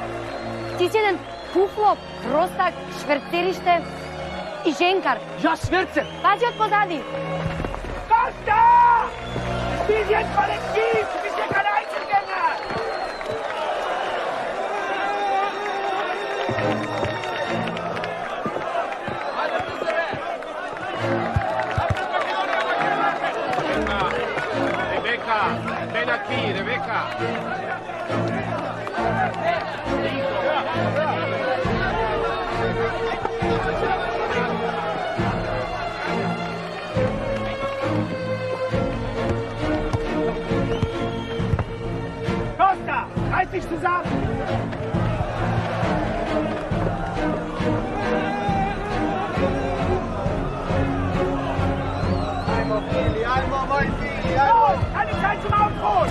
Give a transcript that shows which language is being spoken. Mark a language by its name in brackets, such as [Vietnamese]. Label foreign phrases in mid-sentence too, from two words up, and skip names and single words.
[Serbian] Ti si jedan puflo, prostak, švercerište i ženkar. Ja švercer? Pazi od pozadi. Costa! Ti si jedan kolektiv, ti si jedan Einzelgänger! [Ladino] Ven aquí, Rebeca. Costa, [German] reiß dich zusammen! Keine Zeit zum Ausruhen!